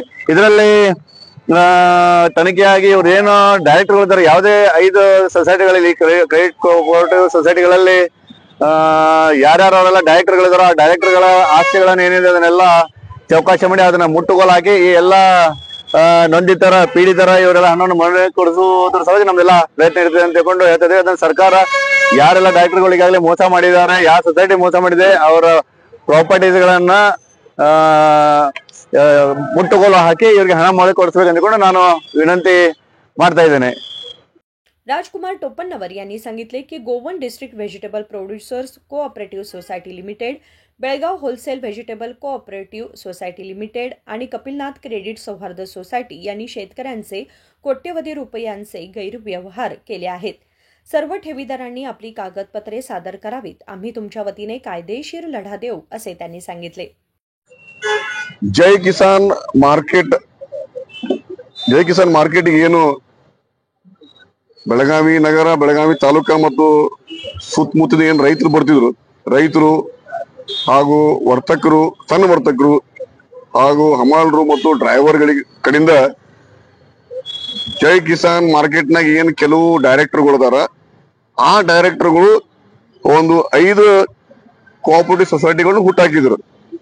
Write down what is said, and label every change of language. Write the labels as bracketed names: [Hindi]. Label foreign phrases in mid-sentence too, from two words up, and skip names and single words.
[Kannada] ಇದರಲ್ಲಿ ತನಿಖೆಯಾಗಿ ಇವ್ರು ಏನು ಡೈರೆಕ್ಟರ್ಗಳು ಇದ್ದಾರೆ, ಯಾವುದೇ 5 ಸೊಸೈಟಿಗಳಲ್ಲಿ ಕ್ರೆಡಿಟ್ ಕೋಆಪರೇಟಿವ್ ಸೊಸೈಟಿಗಳಲ್ಲಿ ಯಾರ್ಯಾರೆಲ್ಲ ಡೈರೆಕ್ಟರ್ಗಳಿದಾರೋ ಆ ಡೈರೆಕ್ಟರ್ಗಳ ಆಸ್ತಿಗಳನ್ನ ಏನಿದೆ ಅದನ್ನೆಲ್ಲ ಚೌಕಾಶಿ ಮಾಡಿ ಅದನ್ನ ಮುಟ್ಟುಗೋಲು ಹಾಕಿ ಈ ಎಲ್ಲ ನೊಂದಿತರ ಪೀಡಿತರ ಇವರೆಲ್ಲ ಹಣವನ್ನು ಮರಳಿ ಕೊಡಿಸುವುದ್ರ ಸಲುವಾಗಿ ನಮ್ದೆಲ್ಲ ಪ್ರಯತ್ನ ಇರ್ತದೆ ಅಂತ ತಿಳ್ಕೊಂಡು ಹೇಳ್ತದೆ। ಅದನ್ನ ಸರ್ಕಾರ ಯಾರೆಲ್ಲ ಡೈರೆಕ್ಟರ್ಗಳು ಈಗಾಗಲೇ ಮೋಸ ಮಾಡಿದ್ದಾರೆ, ಯಾವ ಸೊಸೈಟಿ ಮೋಸ ಮಾಡಿದೆ, ಅವರ ಪ್ರಾಪರ್ಟೀಸ್ ಗಳನ್ನ ಮುಟ್ಟುಗೋಲು ಹಾಕಿ ಇವರಿಗೆ ಹಣ ಮರಳಿ ಕೊಡಿಸ್ಬೇಕು ಅಂದ್ಕೊಂಡು ನಾನು ವಿನಂತಿ ಮಾಡ್ತಾ ಇದ್ದೇನೆ। [Marathi] राजकुमार टोपन्नवर यांनी सांगितले की गोवन डिस्ट्रिक्ट व्हेजिटेबल प्रोड्युसर्स कोऑपरेटिव्ह सोसायटी लिमिटेड, बेळगाव होलसेल व्हेजिटेबल कोऑपरेटिव्ह सोसायटी लिमिटेड आणि कपिलनाथ क्रेडिट सौहार्द सोसायटी यांनी शेतकऱ्यांचे कोट्यवधी रुपयांचे गैरव्यवहार केले आहेत। सर्व ठेवीदारांनी आपली कागदपत्रे सादर करावीत, आम्ही तुमच्या वतीने कायदेशीर लढा देऊ असे त्यांनी सांगितले। [Kannada] जय किसान मार्केट ಏನು ಬೆಳಗಾವಿ ನಗರ, ಬೆಳಗಾವಿ ತಾಲೂಕಾ ಮತ್ತು ಸುತ್ತಮುತ್ತದ ಏನು ರೈತರು ಬರ್ತಿದ್ರು, ರೈತರು ಹಾಗೂ ವರ್ತಕರು, ಸಣ್ಣ ವರ್ತಕರು ಹಾಗೂ ಹಮಾಲರು ಮತ್ತು ಡ್ರೈವರ್ಗಳಿಗೆ ಕಡೆಯಿಂದ ಜೈ ಕಿಸಾನ್ ಮಾರ್ಕೆಟ್ನಾಗ ಏನು ಕೆಲವು ಡೈರೆಕ್ಟರ್ಗಳು ಅದಾರ, ಆ ಡೈರೆಕ್ಟರ್ಗಳು ಒಂದು 5 ಕೋಆಪರೇಟಿವ್ ಸೊಸೈಟಿಗಳನ್ನು ಹುಟ್ಟಾಕಿದ್ರು।